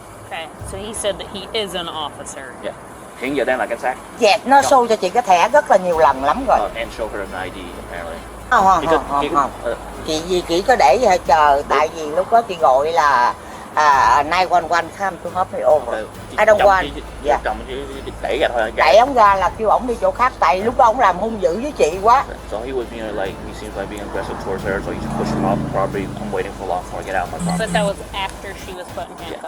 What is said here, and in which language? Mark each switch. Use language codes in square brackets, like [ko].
[en] Okay, so he said that he is an officer. Yeah. [vi] Hiện giờ đang là cảnh sát. Yes, nó show cho chị cái thẻ rất là nhiều lần lắm rồi. [en] And show her an ID apparently. [vi] Không. Chị chỉ có để vậy chờ, tại vì lúc đó chị gọi là 911 [en] come to help me over. I don't want. [vi] Dạ. Chồng đẩy ra thôi. Đẩy ổng ra là kêu ổng đi chỗ khác, tại lúc đó ổng làm hung dữ với chị quá. [en] So he was being like, he seems like being aggressive towards her, so he pushed him off the property. I'm waiting for law before I get out of my property. But that was after she was put in handcuffs.